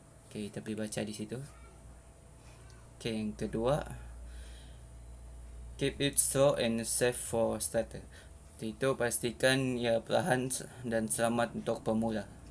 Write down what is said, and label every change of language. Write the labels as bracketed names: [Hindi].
[Malay] Okay, kita boleh baca di situ. Okay, yang kedua, [English] Keep it slow and safe for starter. [Malay] Itu pastikan ia perlahan dan selamat untuk pemula.